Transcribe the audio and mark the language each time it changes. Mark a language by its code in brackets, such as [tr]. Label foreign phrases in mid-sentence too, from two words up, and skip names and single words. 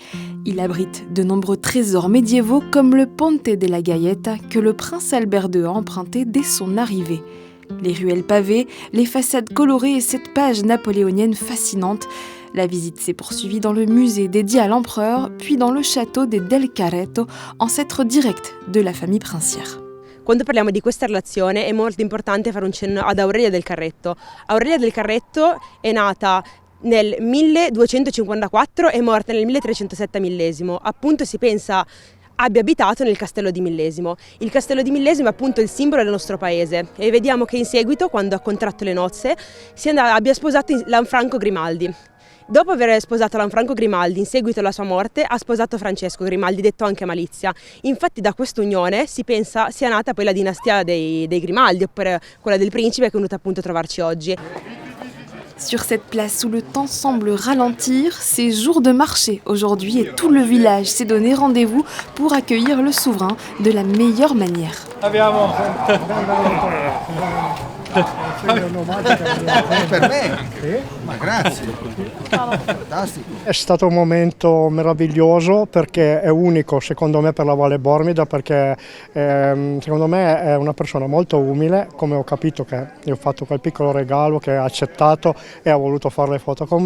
[fr] Il abrite de nombreux trésors médiévaux comme le Ponte della Gaieta que le prince Albert II a emprunté dès son arrivée. Les ruelles pavées, les façades colorées et cette page napoléonienne fascinante. La visite s'est poursuivie dans le musée dédié à l'empereur, puis dans le château des Del Carretto, ancêtre direct de la famille princière. [it] Quando parliamo di questa relazione è molto importante fare un cenno ad Aurelia del Carretto. Aurelia del Carretto è nata nel 1254 e morta nel 1307 a Millesimo. Appunto si pensa abbia abitato nel castello di Millesimo. Il castello di Millesimo è appunto il simbolo del nostro paese e vediamo che in seguito, quando ha contratto le nozze, abbia sposato Lanfranco Grimaldi. Dopo aver sposato Lanfranco Grimaldi, in seguito alla sua morte, ha sposato Francesco Grimaldi, detto anche Malizia. Infatti da questa unione si pensa sia nata poi la dinastia dei Grimaldi, oppure quella del principe che è venuta appunto a trovarci oggi. [fr] Sur cette place où le temps semble ralentir, c'est jour de marché aujourd'hui et tout le village s'est donné rendez-vous pour accueillir le souverain de la meilleure manière. [it] Per me? Ma grazie. Fantastico. È stato un momento meraviglioso perché è unico secondo me per la Valle Bormida, perché secondo me è una persona molto umile, come ho capito che gli ho fatto quel piccolo regalo che ha accettato e ha voluto fare le foto con me.